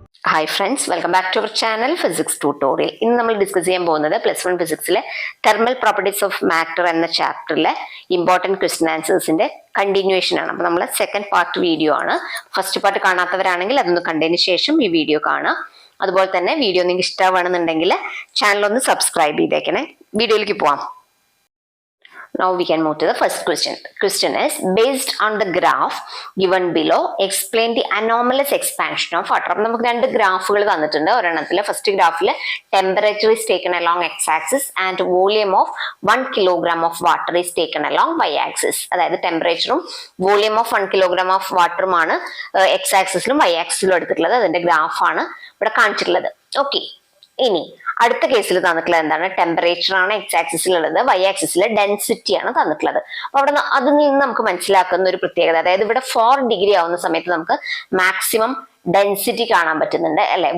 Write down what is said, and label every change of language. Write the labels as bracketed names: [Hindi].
[Malayalam] Hi friends, [English] Welcome back to our channel physics tutorial. [Malayalam] ഇന്ന് നമ്മൾ discuss ചെയ്യാൻ പോകുന്നത് +1 ഫിസിക്സിലെ തെർമൽ പ്രോപ്പർട്ടീസ് ഓഫ് മാറ്റർ എന്ന ചാപ്റ്ററിലെ ഇമ്പോർട്ടൻറ്റ് ക്വസ്റ്റ്യൻ ആൻസേഴ്സിന്റെ കണ്ടിന്യൂവേഷൻ ആണ്. അപ്പോൾ നമ്മൾ സെക്കൻഡ് പാർട്ട് വീഡിയോ ആണ്. ഫസ്റ്റ് പാർട്ട് കാണാത്തവരാണെങ്കിൽ അതൊന്ന് കണ്ടതിന് ശേഷം ഈ വീഡിയോ കാണാം. അതുപോലെ തന്നെ വീഡിയോ നിങ്ങൾക്ക് ഇഷ്ടമാണെന്നുണ്ടെങ്കിൽ ചാനൽ ഒന്ന് സബ്സ്ക്രൈബ് ചെയ്തേക്കണേ. വീഡിയോയിലേക്ക് പോവാം. [English] Now we can move to the first question. The question is, based on the graph given below, explain the anomalous expansion of water. [Malayalam] അപ്പോൾ നമുക്ക് രണ്ട് ഗ്രാഫുകൾ തന്നിട്ടുണ്ട്. ഒരെണ്ണത്തിലെ ഫസ്റ്റ് ഗ്രാഫിൽ [English] Temperature is taken along x-axis and volume of 1 kilogram of water is taken along y-axis. [Malayalam] അതായത് ടെമ്പറേച്ചറും volume of 1 kilogram of വാട്ടറുമാണ് x-axisലും y-axisലും എടുത്തിട്ടുള്ളത്. അതിന്റെ ഗ്രാഫാണ് ഇവിടെ കാണിച്ചിട്ടുള്ളത്. ഓക്കെ, ഇനി അടുത്ത കേസിൽ തന്നിട്ടുള്ളത് എന്താണ്? ടെമ്പറേച്ചർ ആണ് x-ആക്സിസിലുള്ളത്, y-ആക്സിസിലെ ഡെൻസിറ്റി ആണ് തന്നിട്ടുള്ളത്. അപ്പൊ അവിടെ അതിൽ നിന്ന് നമുക്ക് മനസ്സിലാക്കുന്ന ഒരു പ്രത്യേകത, അതായത് ഇവിടെ 4 ഡിഗ്രി ആവുന്ന സമയത്ത് നമുക്ക് മാക്സിമം ഡെൻസിറ്റി കാണാൻ പറ്റുന്നുണ്ട് അല്ലെ.